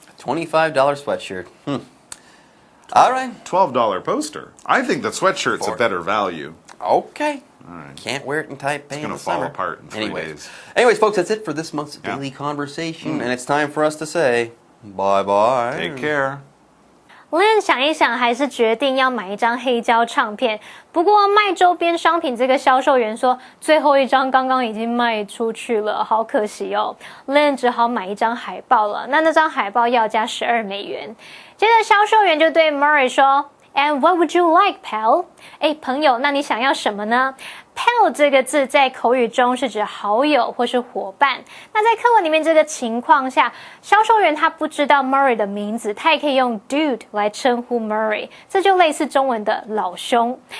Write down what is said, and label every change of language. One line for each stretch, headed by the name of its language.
English: $25 sweatshirt. All right. $12 poster. I think the sweatshirt's a better value. Okay. Can't wear it in Taipei. It's going to fall apart in 3 days. Anyways, folks, that's it for this month's Daily Conversation. And it's time for us to say bye-bye. Take care.
Chinese: Lynn 想一想，还是决定要买一张黑胶唱片。不过卖周边商品这个销售员说，最后一张刚刚已经卖出去了，好可惜哦。 Lynn 只好买一张海报了。那张海报要价$12。接着销售员就对 Murray 说 ，
English: And what would you like, pal？
Chinese: 朋友，那你想要什么呢？Pal 这个字在口语中是指好友或是伙伴。那在课文里面这个情况下，销售员他不知道 Murray 的名字，他也可以用 dude 来称呼 Murray， 这就类似中文的老兄。